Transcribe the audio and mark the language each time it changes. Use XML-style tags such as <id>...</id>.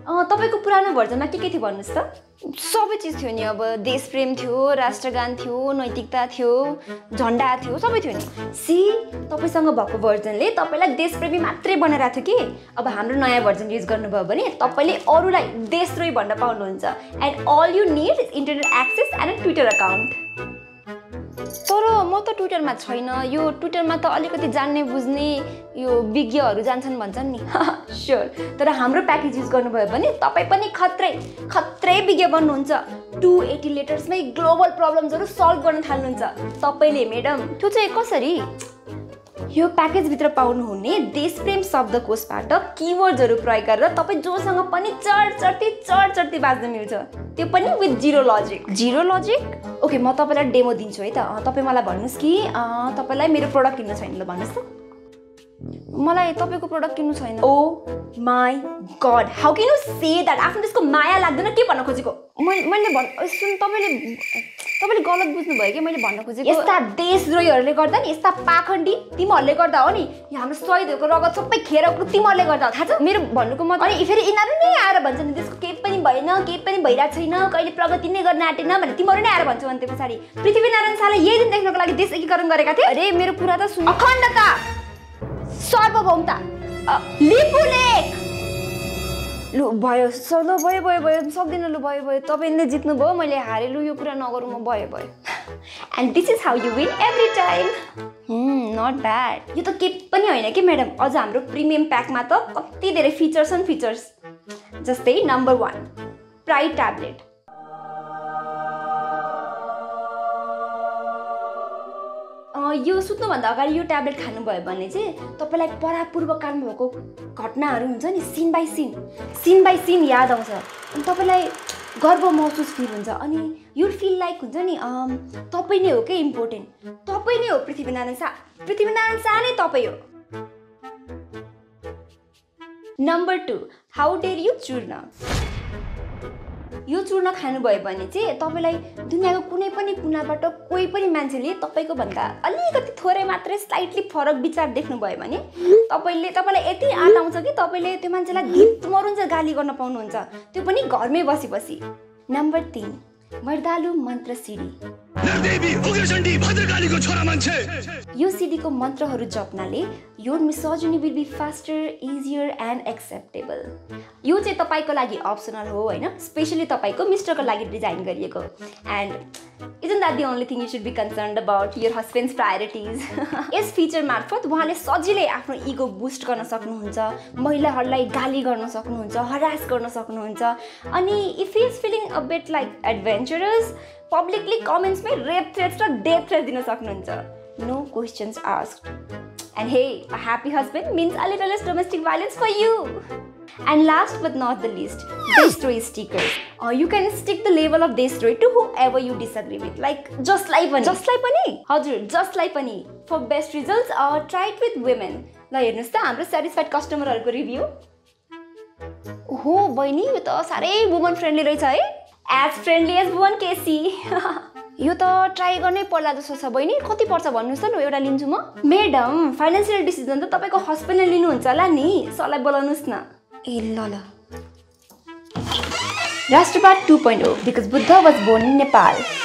<ne>तपाईको पुरानो भर्जनमा के थियो भन्नुस् त? सबै चिज थियो नि, अब देशप्रेम थियो, राष्ट्रगान थियो, नैतिकता थियो, झण्डा थियो, सबै थियो नि। सी तपाईसँग भएको भर्जनले तपाईलाई देशप्रेमी मात्रै बनाइराथ्यो कि? अब हाम्रो नयाँ भर्जन युज गर्नुभयो भने तपाईले अरूलाई देशद्रोही भन्न पाउनुहुन्छ।</ne> <en>And all you need is internet access and a Twitter account.</en> <ne>तर म त ट्विटरमा छैन। यो ट्विटरमा त अलिकति जान्ने बुझ्ने यो विज्ञहरू जान्छन् भन्छन् नि। स्योर, तर हाम्रो प्याकेज युज गर्नुभयो भने तपाईँ पनि खत्रै विज्ञ बन्नुहुन्छ। 280 लेटर्समै ग्लोबल प्रब्लम्सहरू सल्भ गर्न थाल्नुहुन्छ। तपाईँले म्याडम त्यो चाहिँ कसरी? यो प्याकेजभित्र पाउनुहुने देशप्रेम शब्दकोशबाट किवर्ड्सहरू प्रयोग गरेर तपाईँ जोसँग पनि चढ बाज्न मिल्छ, त्यो पनि</ne> <en>With zero logic.</en> <ne>Zero logic? Okay, म तपाईँलाई डेमो दिन्छु है त। तपाईँ मलाई भन्नुहोस् कि तपाईँलाई मेरो प्रोडक्ट किन्नु छैन, ल भन्नुहोस् त। मलाई तपाईँको प्रोडक्ट किन्नु छैन।</ne> <en>Oh my god, how can you say that?</en> <ne>आफ्नो त्यसको माया लाग्दैन के भन्न खोजेको? मैले सुन, तपाईँले गलत बुझ्नुभयो कि मैले भन्न खोजेको। यस्ता देशद्रोहीहरूले गर्दा नि, यस्ता पाखण्डी तिमीहरूले गर्दा हो नि, यो हाम्रो शहीदहरूको रगत सबै खेर तिमीहरूले गर्दा हो, थाहा छ? मेरो भन्नुको मतलब अनि फेरि यिनीहरू नै आएर भन्छन् त्यसको केही पनि भएन, केही पनि भइरहेको छैन, कहिले प्रगति नै गर्न आँटेन भने तिमीहरू नै आएर भन्छौ। अनि त्यो पछाडि पृथ्वीनारायण शाहले यही दिन देख्नको लागि देश एकीकरण गरेका थिए। अरे मेरो कुरा त सुन। अखण्डता, सार्वभौमता, लिपुलेख। लु भयो, भयो सक्दिनँ। लु भयो, तपाईँले जित्नुभयो, मैले हारेँ। लु यो कुरा नगरौँ, म भयो।</ne> <en>And this is how you win every time. Not bad.</en> <ne>यो त के पनि होइन कि म्याडम, अझ हाम्रो प्रिमियम प्याकमा त कति धेरै फिचर्स। जस्तै नम्बर 1 प्राइड ट्याब्लेट। यो सुत्नुभन्दा अगाडि यो ट्याब्लेट खानुभयो भने चाहिँ तपाईँलाई परापूर्व कालमा भएको घटनाहरू हुन्छ नि,</ne> <en>scene by scene</en> <ne>याद आउँछ। अनि तपाईँलाई गर्व महसुस फिल हुन्छ। अनि</ne> <en>you feel like</en> <ne>हुन्छ नि तपाईँ नै हो के इम्पोर्टेन्ट, तपाईँ नै हो पृथ्वीनारायण शाह नै तपाईँ हो। नम्बर 2</ne> <en>how dare you</en> <ne>चूर्ण। यो चूर्ण खानुभयो भने चाहिँ तपाईँलाई दुनियाँको कुनै पनि कुनाबाट कोही पनि मान्छेले तपाईँको भन्दा अलिकति थोरै मात्रै स्लाइटली फरक विचार देख्नुभयो भने तपाईँलाई यति आँट आउँछ कि तपाईँले त्यो मान्छेलाई धित मरुन्छ गाली गर्न पाउनुहुन्छ, त्यो पनि घरमै बसी। नम्बर 3 मर्दालु मन्त्र सिडी। यो सिडीको मन्त्रहरू जप्नाले</ne> <en>Your misogyny will be faster, easier and acceptable.</en> <ne>यो चाहिँ तपाईँको लागि अप्सनल हो होइन, स्पेसली तपाईँको मिस्टरको लागि डिजाइन गरिएको।</ne> <en>And isn't that the only thing you should be concerned about? Your husband's priorities.</en> <ne>Yes feature मार्फत उहाँले सजिलै आफ्नो इगो बुस्ट गर्न सक्नुहुन्छ, महिलाहरूलाई गाली गर्न सक्नुहुन्छ, हरास गर्न सक्नुहुन्छ। अनि</ne> <en>if he is feeling a bit like adventurous, publicly</en> <ne>कमेन्ट्समै rape threats र डेथ थ्रेट्स दिन सक्नुहुन्छ।</ne> <en>No questions asked. And hey, a happy husband means a little less domestic violence for you. And last but not the least, destroy stickers. You can stick the label of destroy to whoever you disagree with. Like just like pani. हजुर, just like pani. For best results, try it with women.</en> <ne>ल हेर्नुस् त हाम्रो satisfied customerहरुको review. ओहो बहिनी, यो त सारै वुमन फ्रेन्डली रहेछ है।</ne> <en>As friendly as one KC.</en> <ne>यो त ट्राई गर्नै पर्ला जस्तो छ बहिनी। कति पर्छ भन्नुस् त, एउटा लिन्छु म। म्याडम, फाइनान्शियल डिसिजन त तपाईको हस्बेन्डले लिनुहुन्छ होला नि, सरलाई बोलाउनुस् न। ए ल राष्ट्रवाद 2.0</ne> <en>because Buddha was born in Nepal.</en>